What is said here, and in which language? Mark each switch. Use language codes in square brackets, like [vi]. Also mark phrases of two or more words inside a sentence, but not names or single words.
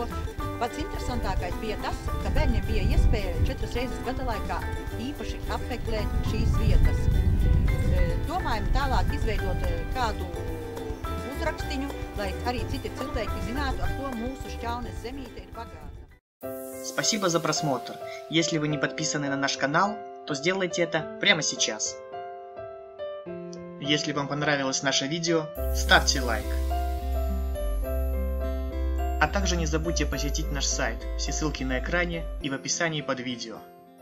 [lv] Pats interesantākais bija tas, ka bērniem bija iespēja 4 reizes gada laikā īpaši apmeklēt šīs vietas. Domājam tālāk izveidot kādu uzrakstiņu, lai arī citi cilvēki zinātu, ar ko mūsu Šķaunes zemīte ir bagāta. [ru] Спасибо за просмотр. Если вы не подписаны на наш канал, то сделайте это прямо сейчас. Если вам понравилось наше видео, ставьте лайк. А также не забудьте посетить наш сайт, все ссылки на экране и в описании под видео.